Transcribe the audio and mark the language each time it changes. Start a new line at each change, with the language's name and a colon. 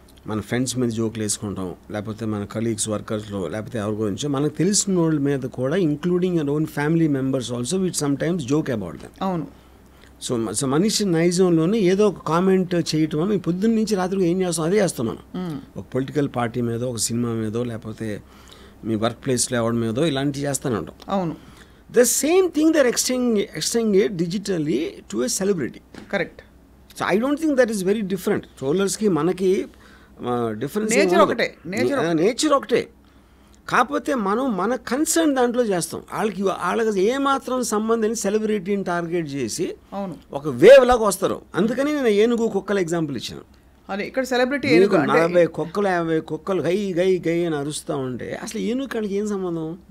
Telugu: మన ఫ్రెండ్స్ మీద జోకులు వేసుకుంటాం, లేకపోతే మన కలీగ్స్, వర్కర్స్లో, లేకపోతే ఎవరి గురించో మనకు తెలిసిన వాళ్ళ మీద కూడా,
English: Including our own family members also, we sometimes joke about them.
Telugu: అవును. సో మనిషి నైజంలోనే ఏదో ఒక కామెంట్ చేయటం, మేము పొద్దున్న నుంచి రాత్రికి ఏం చేస్తాం అదే చేస్తాం మనం. ఒక పొలిటికల్ పార్టీ మీదో, ఒక సినిమా మీదో, లేకపోతే మీ వర్క్ ప్లేస్లో ఎవరి మీదో ఇలాంటివి చేస్తూనే ఉంటాం. అవును.
English: The same thing they're extending it digitally to a celebrity. Correct. So I don't think that is very different.
Telugu: Trollers ki manaki difference nature ఒకటే. కాకపోతే మనం మన కన్సర్న్ దాంట్లో చేస్తాం. వాళ్ళకి ఏమాత్రం సంబంధం సెలబ్రిటీని టార్గెట్ చేసి ఒక వేవ్ లాగా వస్తారు. అందుకని నేను ఏనుగు కుక్కల ఎగ్జాంపుల్ ఇచ్చాను. అదే ఇక్కడ సెలబ్రిటీ 40 కుక్కలు 50 కుక్కలు గై గై గై అని అరుస్తూ ఉంటే అసలు ఏనుగు కాడికి ఏం సంబంధం?